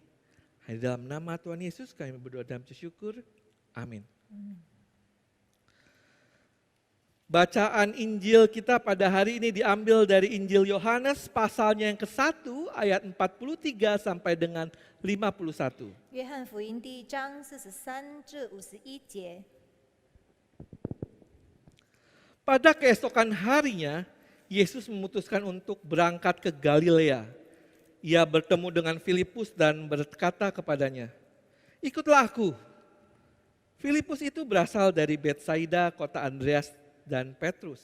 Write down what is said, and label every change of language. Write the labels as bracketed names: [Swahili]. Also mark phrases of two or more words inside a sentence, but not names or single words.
[Indonesian] Di dalam nama Tuhan Yesus kami berdoa dan bersyukur. Amin. Bacaan Injil kita pada hari ini diambil dari Injil Yohanes pasalnya yang ke-1 ayat 43 sampai dengan 51. [Chinese] 约翰福音第1章43至51节。 [Indonesian] Pada keesokan harinya, Yesus memutuskan untuk berangkat ke Galilea. Ia bertemu dengan Filipus dan berkata kepadanya, "Ikutlah aku." Filipus itu berasal dari Betsaida, kota Andreas dan Petrus.